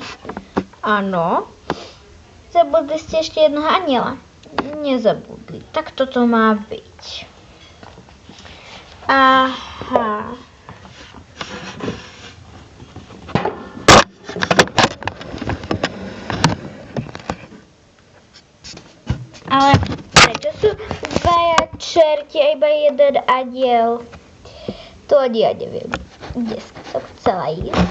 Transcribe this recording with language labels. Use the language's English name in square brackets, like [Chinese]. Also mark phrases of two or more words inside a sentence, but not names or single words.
[Czech] Ano. Zabudli jste ještě jednoho anděla. [Slovak] Nezabudli. Tak toto má být. Aha. Ale prečo sú dvaja čerti a iba jeden anděl? To ani ja neviem. Dneska som chcela ísť.